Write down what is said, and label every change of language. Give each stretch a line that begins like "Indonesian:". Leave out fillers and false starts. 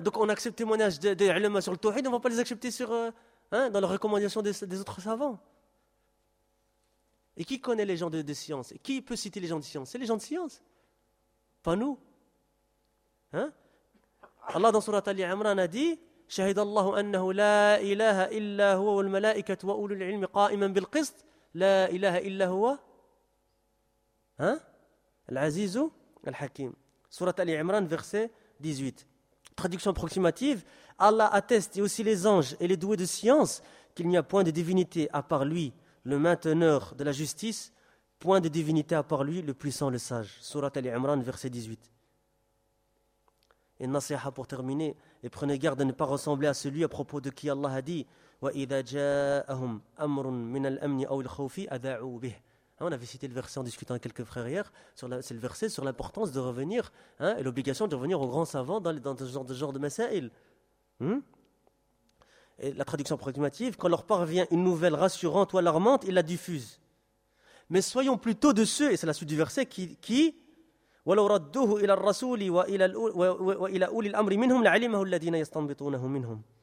French: Donc on accepte le témoignage des ulama sur le tawhid, on ne va pas les accepter dans leurs recommandations des autres savants. Et qui connaît les gens de science? Et qui peut citer les gens de science? C'est les gens de science, pas nous. Hein? Allah dans surat Ali Imran a dit...
Arabic: شهد الله أنه لا إله إلا هو والملائكة وأولو العلم قائما بالقسط لا إله إلا هو ها العزيز الحكيم سورة آل عمران
French: verset 18. Traduction approximative: Allah atteste et aussi les anges et les doués de science qu'il n'y a point de divinité à part lui, le mainteneur de la justice, point de divinité à part lui, le puissant, le sage.
Arabic: سورة آل عمران
French: verset 18. Et Nasiha pour terminer, et prenez garde de ne pas ressembler à celui à propos de qui Allah a dit
Arabic: وإذا جاءهم أمر من الأمن أو الخوف أذاعوا به.
French: On avait cité le verset en discutant avec quelques frères hier, sur la, c'est le verset sur l'importance de revenir, hein, et l'obligation de revenir aux grands savants dans, dans ce genre de masaïl. Hmm? Et la traduction approximative, quand leur parvient une nouvelle rassurante ou alarmante, ils la diffusent. Mais soyons plutôt de ceux, et c'est la suite du verset, qui
Arabic: وَلَوْ رَدُّهُ إِلَى الرَّسُولِ وَإِلَى أُولِي الْأَمْرِ مِنْهُمْ لَعِلِمَهُ الَّذِينَ يَسْتَنْبِطُونَهُ مِنْهُمْ.